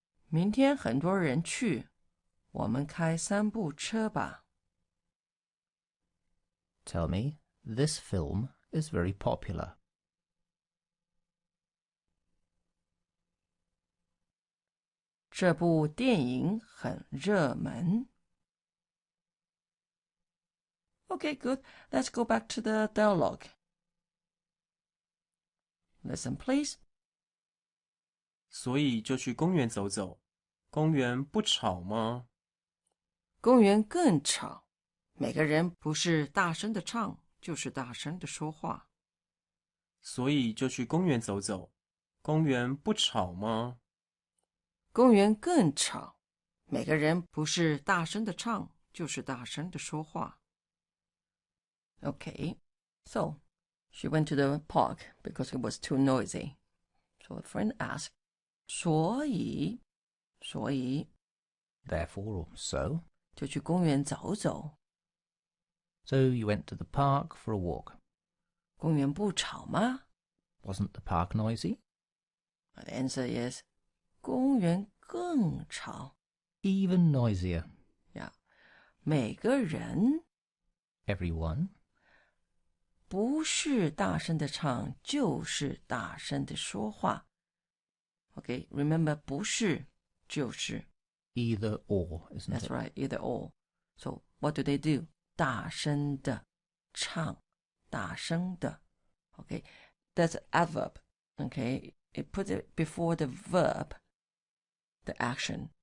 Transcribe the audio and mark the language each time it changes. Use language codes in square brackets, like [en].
[zh] 明天很多人去，我们开3部车吧。 [en] Tell me, this film is very popular. [zh] 这部电影很热门。 [en] Okay, good. Let's go back to the dialogue. Listen, please. [zh] 所以就去公园走走。公园不吵吗？公园更吵，每个人不是大声的唱，就是大声的说话。所以就去公园走走。公园不吵吗？公园更吵，每个人不是大声的唱，就是大声的说话。 [en] Okay, so she went to the park because it was too noisy. So a friend asked, [zh] 所以 [en] Therefore, or so. [zh] 就去公园走走。 [en] So you went to the park for a walk. [zh] 公园不吵吗？ [en] Wasn't the park noisy? The answer is [zh] 公园更吵。 [en] Even noisier. Yeah. [zh] 每个人 [en] Everyone. [zh] 不是大声的唱，就是大声的说话。 [en] Okay, remember [zh] 不是就是。 [en] Either or, isn't That's it? right, either or. So what do they do? [zh] 大声的唱，大声的。 [en] Okay, that's adverb. Okay, it puts it before the verb, the action,